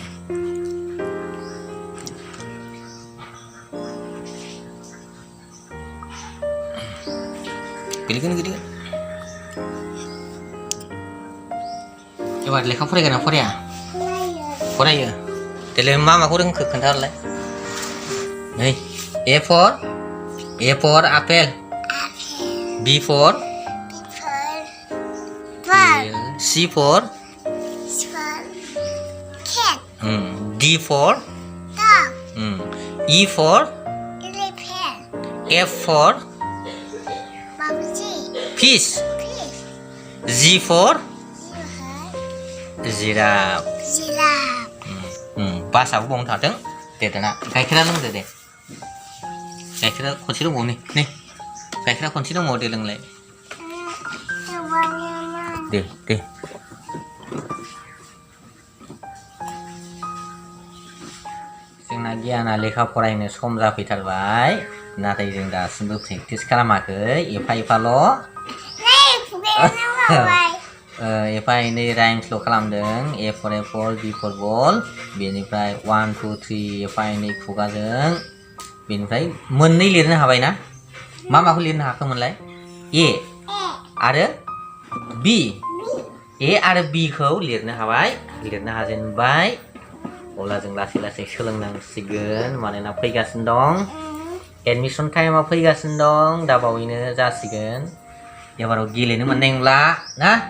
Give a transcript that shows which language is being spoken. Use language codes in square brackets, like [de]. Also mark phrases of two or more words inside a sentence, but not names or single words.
[brx] गोलैगोन एबार लेखा फरायगोन ना फराया फरायो देलाय मा माखौ रोंखो खोन्थाहरलाय नै [en] A for apple B for C for cat D for dog E for elephant F for monkey fish G for giraffe [brx] बासाबो बावनो थाथों दे दाना गाइखेरा लोंदो दे गाइखेरा खनसे दंबावो नै गाइखेरा खनसे दंबावो दे लोंलाय दे जोंना गियाना लेखा फरायनो सम जाफैथारबाय नाथाय जों दासिमबो प्रेक्टिस खालामाखै एफा एनै राइम्सल' खालामदों [en] A for apple B for ball [brx] बेनिफ्राय 1 2 3 एफा एनै खुगाजों बेनिफ्राय मोननै लिरनो हाबाय ना माखौ लिरनो हाखोमोनलाय A आरो B A आरो B खौ लिरनो हाजेनबाय अब्ला जों लासै सोलोंनांसिगोन मानोना फैगासिनो दं एडमिसन टाइमा फैगासिनो दं दा बावैनो जासिगोन एबाराव गेलेनो मोननाय नंला ना